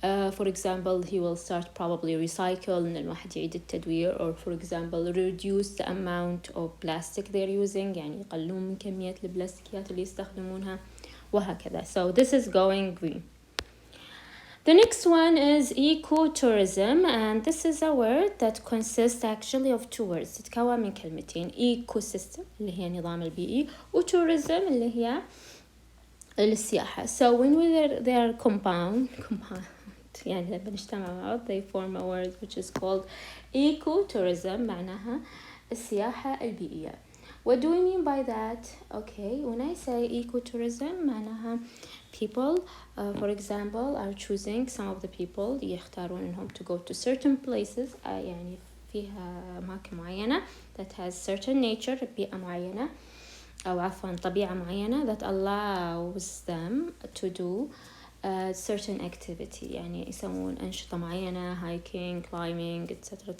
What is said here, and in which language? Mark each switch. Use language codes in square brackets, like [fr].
[en] For example, he will start probably recycle [ar] إن الواحد يعيد التدوير [en] or for example reduce the amount of plastic they're using [ar] يعني يقللون من كمية البلاستيكيات اللي يستخدمونها وهكذا. [en] So this is going green. The next one is ecotourism and this is a word that consists actually of 2 words. [ar] تتكون من كلمتين ecosystem اللي هي نظام البيئي و tourism اللي هي السياحة. [en] So when they are compound [ar] يعني لما نجتمع مع بعض [en] they form a word which is called ecotourism [ar] معناها السياحة البيئية. [en] What do we mean by that? Okay, when I say ecotourism معناها people for example are choosing some of the people [ar] يختارون إنهم [en] to go to certain places [ar] يعني فيها أماكن معينة [en] that has certain nature [ar] بيئة معينة أو عفوا طبيعة معينة [en] that allows them to do certain activity [ar] يعني يسوون أنشطة معينة [en] hiking, climbing, etc.